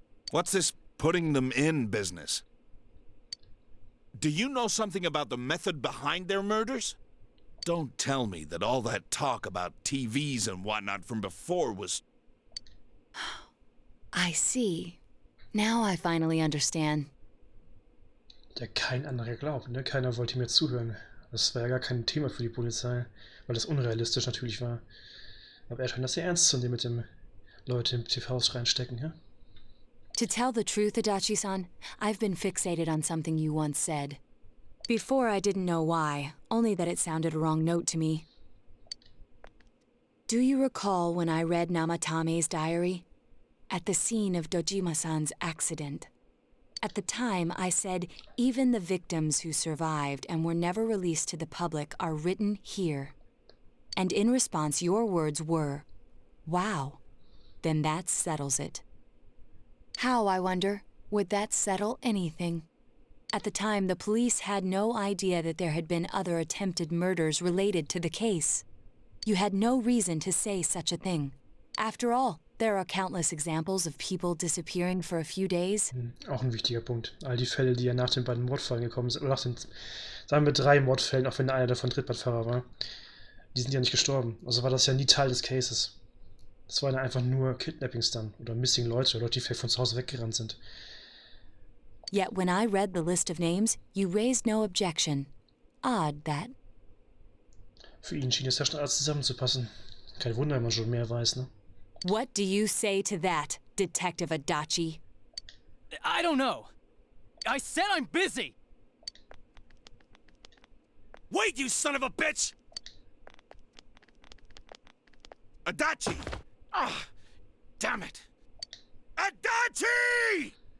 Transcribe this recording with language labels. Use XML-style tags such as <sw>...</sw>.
<en>What's this putting them in business? Do you know something about the method behind their murders? Don't tell me that all that talk about TVs and whatnot from before was... I see. Now I finally understand.</en> <de>Der kein anderer glaubt, ne? Keiner wollte mir zuhören. Das war ja gar kein Thema für die Polizei, weil das unrealistisch natürlich war. Aber er scheint das sehr ernst zu nehmen mit dem Leute im TVs reinstecken, ja?</de> <en>To tell the truth, Adachi-san, I've been fixated on something you once said. Before I didn't know why, only that it sounded a wrong note to me. Do you recall when I read Namatame's diary? At the scene of Dojima-san's accident. At the time, I said, even the victims who survived and were never released to the public are written here. And in response, your words were, wow, then that settles it. How, I wonder, would that settle anything? At the time, the police had no idea that there had been other attempted murders related to the case. You had no reason to say such a thing. After all, there are countless examples of people disappearing for a few days.</en> <de>Auch ein wichtiger Punkt. All die Fälle, die ja nach den beiden Mordfällen gekommen sind, oder nach den, sagen wir 3 Mordfällen, auch wenn einer davon Trittbrettfahrer war, die sind ja nicht gestorben. Also war das ja nie Teil des Cases. Das waren ja einfach nur Kidnappings dann oder Missing Leute, Leute, die vielleicht von zu Hause weggerannt sind.</de> <en>Yet when I read the list of names, you raised no objection. Odd, that.</en> <de>Für ihn schien es ja schon alles zusammenzupassen. Kein Wunder, wenn man schon mehr weiß, ne?</de> <en>What do you say to that, Detective Adachi? I don't know. I said I'm busy. Wait, you son of a bitch! Adachi! Ah, damn it! Adachi!</en>